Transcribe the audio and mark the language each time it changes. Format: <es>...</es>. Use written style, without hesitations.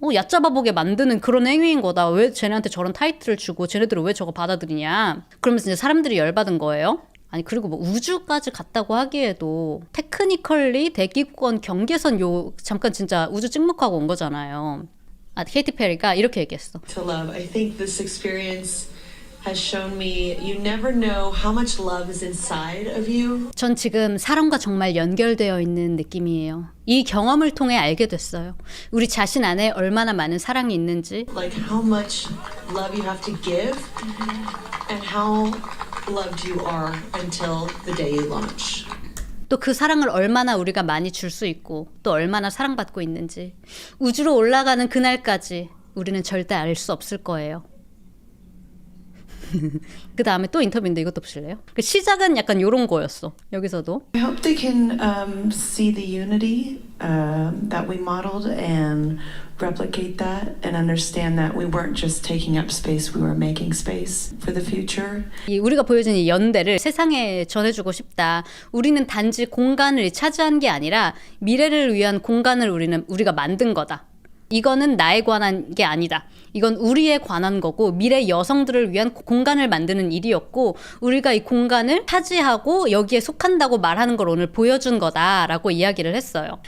<ko>얕잡아보게 만드는 그런 행위인 거다. 왜 쟤네한테 저런 타이틀을 주고 쟤네들은 왜 저거 받아들이냐. 그러면서 이제 사람들이 열받은 거예요. 아니 그리고 뭐 우주까지 갔다고 하기에도 테크니컬리 대기권 경계선 잠깐 진짜 우주 찍목하고 온 거잖아요. 케이티 페리가 이렇게 얘기했어.</ko> <en>To love. I think this experience has shown me you never know how much love is inside of you.</en> <ko>전 지금 사람과 정말 연결되어 있는 느낌이에요. 이 경험을 통해 알게 됐어요. 우리 자신 안에 얼마나 많은 사랑이 있는지.</ko> <en>Like how much love you have to give and how loved you are until the day you launch.</en> <ko>또 그 사랑을 얼마나 우리가 많이 줄 수 있고 또 얼마나 사랑받고 있는지. 우주로 올라가는 그날까지 우리는 절대 알 수 없을 거예요. 그 다음에 또 인터뷰인데 이것도 보실래요? 그 시작은 약간 요런 거였어. 여기서도</ko> <en>I hope they can see the unity that we modeled and replicate that and understand that we weren't just taking up space, we were making space for the future.</en> <ko>우리가 보여준 이 연대를 세상에 전해주고 싶다. 우리는 단지 공간을 차지한 게 아니라 미래를 위한 공간을 우리가 만든 거다. 이거는 나에 관한 게 아니다. 이건 우리에 관한 거고 미래 여성들을 위한 공간을 만드는 일이었고 우리가 이 공간을 차지하고 여기에 속한다고 말하는 걸 오늘 보여준 거다라고 이야기를 했어요.</ko>